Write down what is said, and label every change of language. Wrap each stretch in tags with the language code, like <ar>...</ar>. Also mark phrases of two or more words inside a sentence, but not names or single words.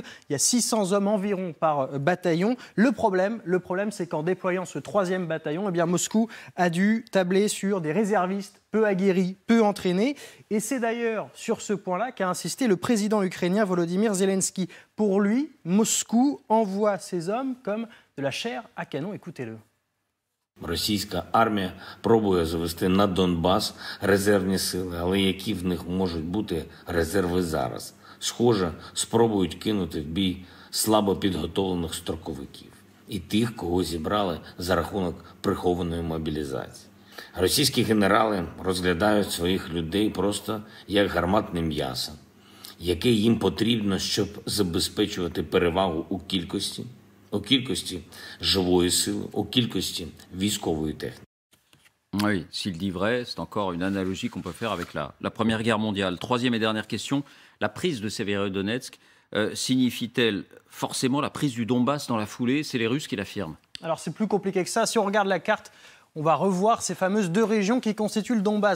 <fr>Il y a 600 hommes environ par bataillon. Le problème c'est qu'en déployant ce 3e bataillon, eh bien, Moscou a dû tabler sur des réservistes peu aguerris, peu entraînés. Et c'est d'ailleurs sur ce point-là qu'a insisté le président ukrainien Volodymyr Zelensky. Pour lui, Moscou envoie ses hommes comme de la chair à canon. Écoutez-le.</fr> <uk>Російська армія пробує завести на Донбас резервні сили, але які в них можуть бути резерви зараз? Схоже, спробують кинути в бій слабо підготовлених строковиків і тих, кого зібрали за рахунок прихованої мобілізації. Російські генерали розглядають своїх людей просто як гарматне м'ясо, яке їм потрібно, щоб забезпечувати перевагу у кількості живої сили, у кількості військової техніки.</uk> <fr>Oui, s'il dit vrai, c'est encore une analogie qu'on peut faire avec la Première Guerre mondiale. Troisième et dernière question, la prise de Sévérodonetsk signifie-t-elle forcément la prise du Donbass dans la foulée? C'est les Russes qui l'affirment. Alors c'est plus compliqué que ça. Si on regarde la carte, on va revoir ces fameuses 2 régions qui constituent le Donbass.</fr>